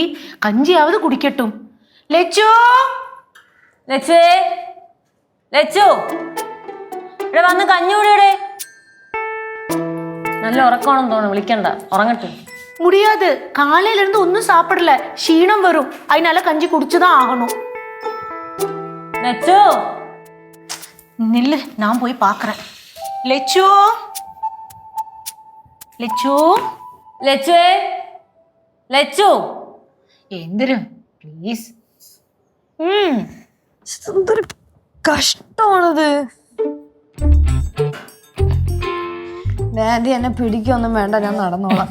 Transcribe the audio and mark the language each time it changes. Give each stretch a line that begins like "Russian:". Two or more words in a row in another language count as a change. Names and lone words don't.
Tamil: கஞ்சியாவது குடிக்கட்டும். லெச்சு,
Malayalam: ലച്ചുവേ, ലച്ചു, ഇവിടെ വന്ന് കഞ്ഞി കൂടിയുടെ. നല്ല ഉറക്കമാണെന്ന് തോന്നുന്നു, വിളിക്കണ്ട, ഉറങ്ങട്ടെ.
Tamil: முடியாது. காலையில இருந்து ஒன்னும் சாப்பிடல, ക്ഷീണം வரும். அதனால கஞ்சி குடிச்சுதான் ஆகணும்.
Malayalam: ലച്ചു,
Tamil: நில்லு, நான் போய் பாக்குறேன். லெச்சு,
Malayalam: ലച്ചു, ലച്ചുവേ, ലച്ചു, എന്തിനും പ്ലീസ്. എന്തൊരു കഷ്ടമാണത്. ഡാഡി എന്നെ പിടിക്കൊന്നും വേണ്ട, ഞാൻ നടന്നോളാം.